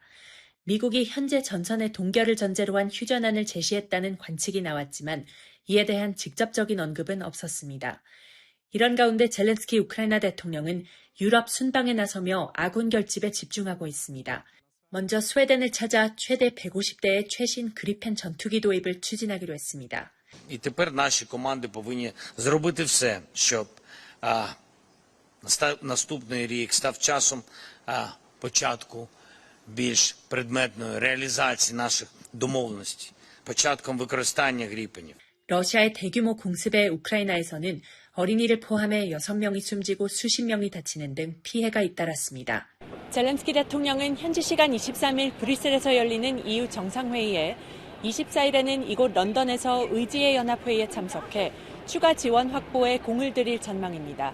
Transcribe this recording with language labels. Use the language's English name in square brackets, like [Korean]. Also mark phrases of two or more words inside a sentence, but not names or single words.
[Korean] 미국이 현재 전선의 동결을 전제로 한 휴전안을 제시했다는 관측이 나왔지만 이에 대한 직접적인 언급은 없었습니다. 이런 가운데 젤렌스키 우크라이나 대통령은 유럽 순방에 나서며 아군 결집에 집중하고 있습니다. 먼저 스웨덴을 찾아 최대 150대의 최신 그리펜 전투기 도입을 추진하기로 했습니다. [Ukrainian] І тепер наші команди повинні зробити все, щоб наступний рік став часом початку більш предметної реалізації наших домовленостей, початком використання гріпенів. [Korean] 러시아의 대규모 공습에 우크라이나에서는 어린이를 포함해 6명이 숨지고 수십 명이 다치는 등 피해가 잇따랐습니다. 젤렌스키 대통령은 현지 시간 23일 브뤼셀에서 열리는 EU 정상회의에 24일에는 이곳 런던에서 의지의 연합회의에 참석해 추가 지원 확보에 공을 들일 전망입니다.